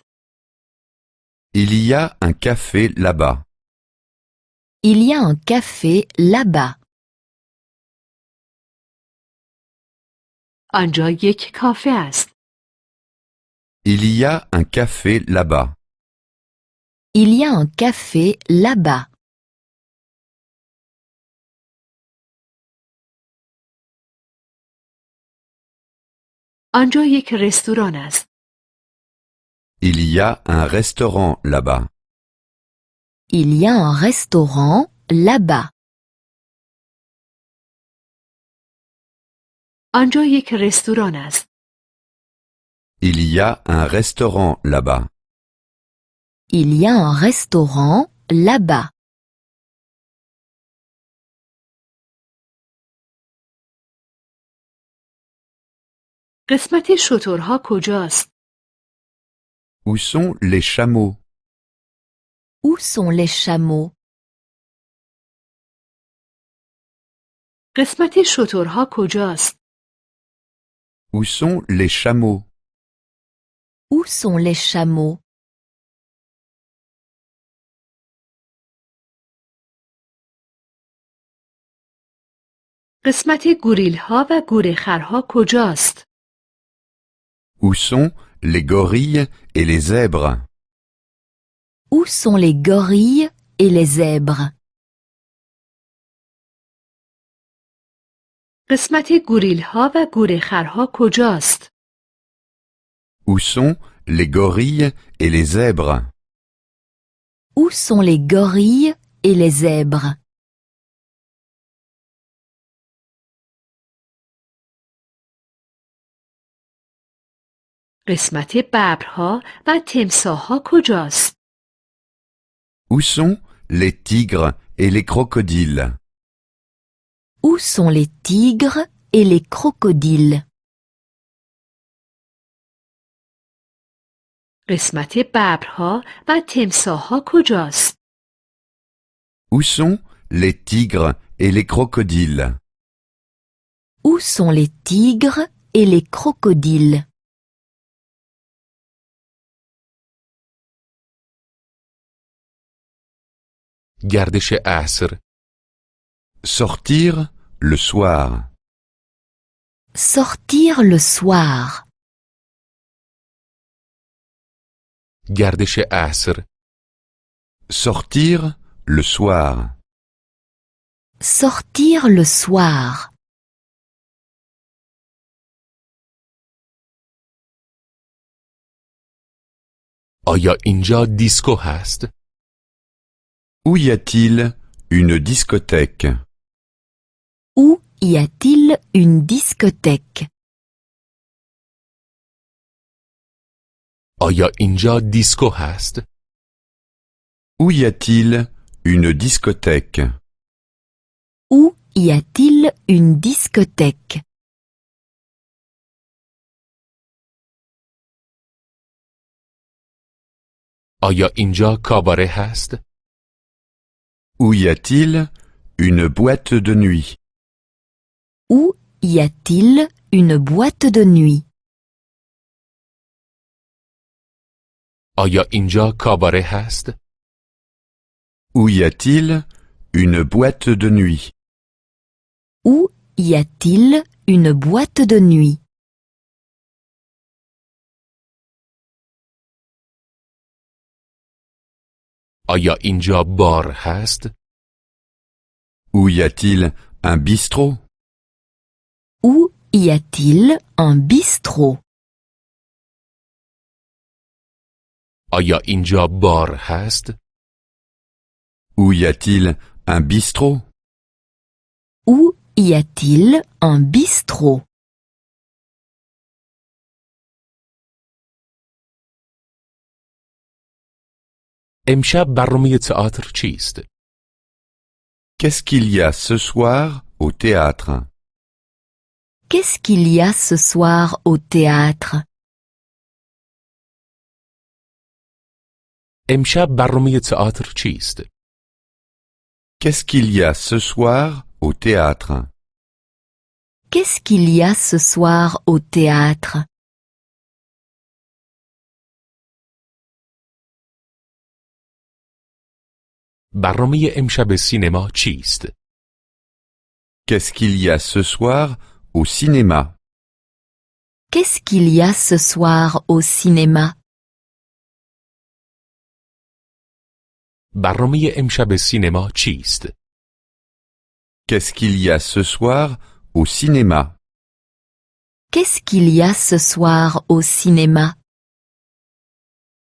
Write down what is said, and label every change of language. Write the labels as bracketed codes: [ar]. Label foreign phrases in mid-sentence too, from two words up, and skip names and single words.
[fr] Il y a un café là-bas. Il y a un café là-bas. [fa] آنجا یک کافه است. [fr] Il y a un café là-bas. Il y a un café là-bas. [fa] آنجا یک رستوران است. [fr] Il y a un restaurant là-bas. Il y a un restaurant là-bas. [fa] آنجا یک رستوران است. [fr] Il y a un restaurant là-bas. Il y a un restaurant là-bas. [fa] قسمت شترها کجاست؟ [fr] Où sont les chameaux? Où sont les chameaux? [fa] قسمت شترها کجاست؟ [fr] Où sont les chameaux? Où sont les chameaux? [fa] قسمت گوریلها و گورخرها کجاست؟ [fr] Où sont les gorilles et les zèbres? Où sont les gorilles et les zèbres? [fa] قسمت گوریلها و گورخرها کجاست؟ [fr] Où sont les gorilles et les zèbres? Où sont les gorilles et les zèbres? [fa] قسمت ببرها و تمساحها کجاست؟ [fr] Où sont les tigres et les crocodiles? Où sont les tigres et les crocodiles? [fa] قسمت ببرها و تمساحها کجاست؟ [fr] Où sont les tigres et les crocodiles? Où sont les tigres et les crocodiles? [fa] گردش عصر. [fr] Sortir le soir. Sortir le soir. [fa] گردش عصر. [fr] Sortir le soir. Sortir le soir. [fa] آیا اینجا دیسکو هست؟ [fr] Où y a-t-il une discothèque? Où y a-t-il une discothèque? [fa] آیا اینجا دیسکو هست؟ [fr] Où y a-t-il une discothèque? Où y a-t-il une discothèque? [fa] آیا اینجا کاباره هست؟ [fr] Où y a-t-il une boîte de nuit? Où y a-t-il une boîte de nuit? [fa] آیا اینجا کاباره هست؟ [fr] Où y a-t-il une boîte de nuit? Où y a-t-il une boîte de nuit? [fa] آیا اینجا بار هست؟ [fr] Où y a-t-il un bistrot? Où y a-t-il un bistrot? [fa] آیا اینجا بار هست؟ [fr] Où y a-t-il un bistrot? Où y a-t-il un bistrot? [fa] امشب برنامه تئاتر چیست؟ [fr] Qu'est-ce qu'il y a ce soir au théâtre? Qu'est-ce qu'il y a ce soir au théâtre? [fa] امشب برنامه تئاتر چیست؟ [fr] Qu'est-ce qu'il y a ce soir au théâtre? Qu'est-ce qu'il y a ce soir au théâtre? [fa] برنامه امشب سینما چیست؟ [fr] Qu'est-ce qu'il y a ce soir au cinéma? Qu'est-ce qu'il y a ce soir au cinéma? [fa] برنامه امشب سینما چیست؟ [fr] Qu'est-ce qu'il y a ce soir au cinéma? Qu'est-ce qu'il y a ce soir au cinéma?